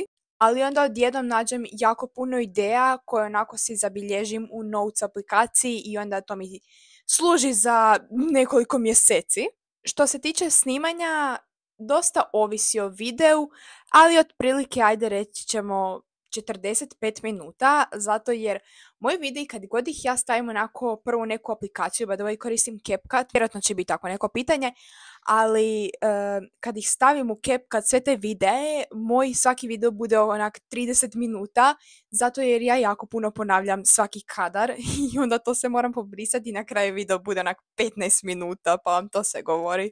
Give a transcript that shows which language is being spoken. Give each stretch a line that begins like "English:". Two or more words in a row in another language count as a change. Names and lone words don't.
Croatian: Ali onda odjednom nađem jako puno ideja koje onako si zabilježim u Notes aplikaciji i onda to mi služi za nekoliko mjeseci. Što se tiče snimanja, dosta ovisi o videu, ali otprilike, ajde reći ćemo 45 minuta, zato jer moji videi kad god ih ja stavim onako prvu neku aplikaciju,
English: by the way
Croatian: koristim CapCut, vjerojatno će biti tako neko pitanje, ali kad ih stavim u CapCut sve te videe, moj svaki video bude onak 30 minuta, zato jer ja jako puno ponavljam svaki kadar i onda to se moram pobrisati i na kraju video bude onak 15 minuta, pa vam to se govori.